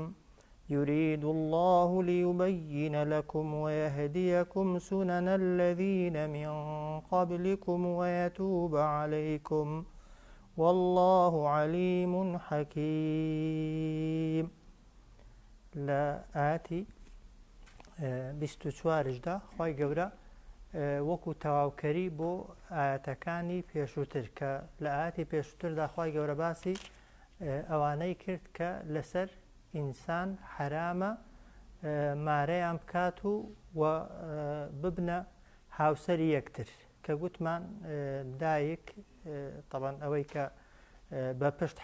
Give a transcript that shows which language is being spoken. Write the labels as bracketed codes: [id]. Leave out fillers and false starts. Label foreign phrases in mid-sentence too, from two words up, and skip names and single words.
[ar] يريد الله ليبين لكم ويهديكم سنن الذين من قبلكم ويتوب عليكم، والله عليم حكيم. [ckb] لا آتي 24 دا خوای گەورە وەکو تەواوکەری بۆ ئاەتەکانی پێشووتر کە لە ئاەتی پێشووتردا خوای گەورە باسی ئەوانەی کرد کە لەسەر ئینسان حرامە مارەیان بکات و ببنە هاوسەری یەکتر، کە گوتمان دایک طبعا ئەوەی کە بە پشت